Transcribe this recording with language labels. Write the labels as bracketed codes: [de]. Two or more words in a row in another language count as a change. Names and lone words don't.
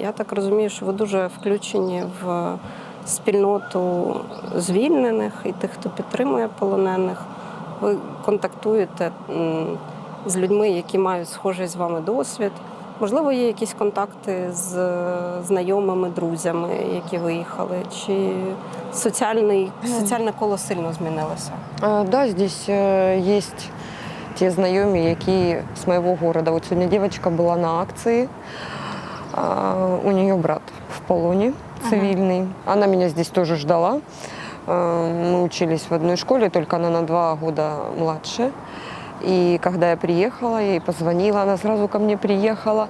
[uk] Я так розумію, що ви дуже включені в спільноту звільнених і тих, хто підтримує полонених. Ви контактуєте з людьми, які мають схожий з вами досвід. Можливо, є якісь контакти з знайомими, друзями, які виїхали? Чи соціальне коло сильно змінилося? [ru] Да, здесь есть [uk] те знайомі, які з [ru] моего города. Вот сегодня девочка была на акции, у нее брат в полоне цивильный. Она меня здесь тоже ждала. Мы учились в одной школе, только она на 2 года младше. И когда я приехала, я ей позвонила, она сразу ко мне приехала.